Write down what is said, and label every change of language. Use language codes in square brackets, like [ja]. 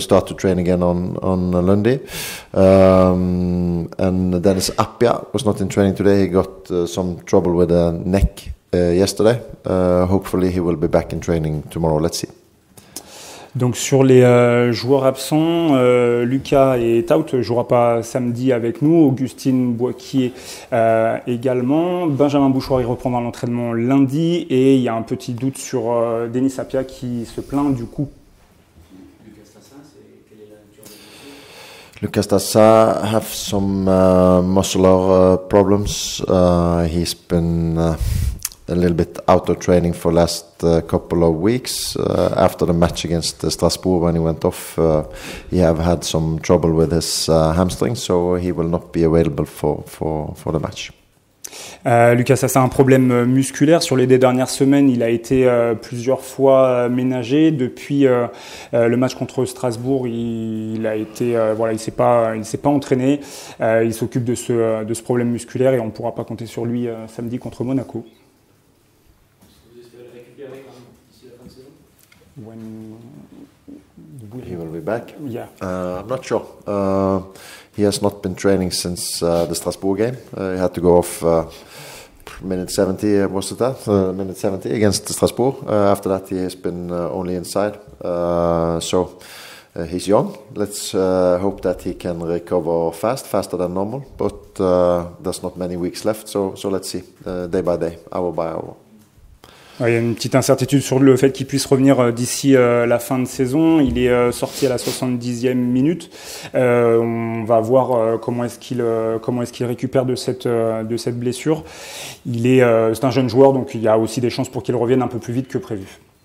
[en] Start to train again on Lundy. And Dennis Appia was not in training today. He got some trouble with the neck yesterday. Hopefully, he will be back in training tomorrow. Let's see. [fr] Donc sur les joueurs absents, Lucas et Taut ne jouera pas samedi avec nous, Augustine Boakier également, Benjamin Bouchouari reprendra l'entraînement lundi et il y a un petit doute sur Denis Appia qui se plaint du coup. Lucas Stassa, quelle est la nature de blessure? [en] Lucas Stassa have some muscular problems. He's been a little bit out of training for last couple of weeks. After the match against Strasbourg, when he went off, he have had some trouble with his hamstring, so he will not be available for the match. [fr] Lucas Stassa a un problème musculaire. Sur les 2 dernières semaines, il a été plusieurs fois ménagé. Depuis le match contre Strasbourg, il a été il s'est pas entraîné. Il s'occupe de ce problème musculaire et on ne pourra pas compter sur lui samedi contre Monaco. [en] When he will be back? Yeah. I'm not sure. He has not been training since the Strasbourg game. He had to go off minute 70, was it that? Minute 70 against Strasbourg. After that, he has been only inside. So he's young. Let's hope that he can recover faster than normal. But there's not many weeks left, so let's see, day by day, hour by hour. [fr] Il y a une petite incertitude sur le fait qu'il puisse revenir d'ici la fin de saison. Il est sorti à la 70e minute. On va voir comment est-ce qu'il récupère de cette blessure. C'est un jeune joueur, donc il y a aussi des chances pour qu'il revienne un peu plus vite que prévu.